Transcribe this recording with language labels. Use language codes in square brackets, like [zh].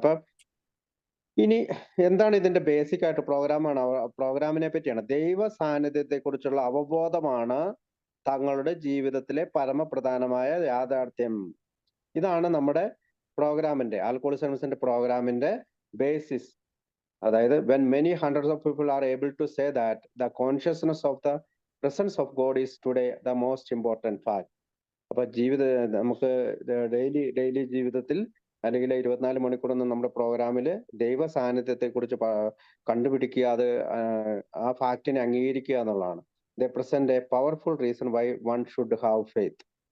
[ml] അപ്പൊ ഇനി എന്താണ് ഇതിന്റെ ബേസിക് ആയിട്ട് പ്രോഗ്രാമിനെ പറ്റിയാണ്. ദൈവ സാന്നിധ്യത്തെ കുറിച്ചുള്ള അവബോധമാണ് തങ്ങളുടെ ജീവിതത്തിലെ പരമപ്രധാനമായ യാഥാർത്ഥ്യം. ഇതാണ് നമ്മുടെ പ്രോഗ്രാമിന്റെ, ആൽക്കഹോളിസം പ്രോഗ്രാമിന്റെ ബേസിസ്. [en] അതായത് when many hundreds of people are able to say that the consciousness of the presence of God is today the most important fact. [ml] അപ്പൊ നമുക്ക് ഡെയിലി ജീവിതത്തിൽ അല്ലെങ്കിൽ 24 മണിക്കൂറൊന്നും നമ്മുടെ പ്രോഗ്രാമില് ദൈവ സാന്നിധ്യത്തെ കുറിച്ച് കണ്ടുപിടിക്കുക, അത് ആ ഫാക്റ്റിനെ അംഗീകരിക്കുക എന്നുള്ളതാണ്. [en] They present a powerful reason why one should have faith.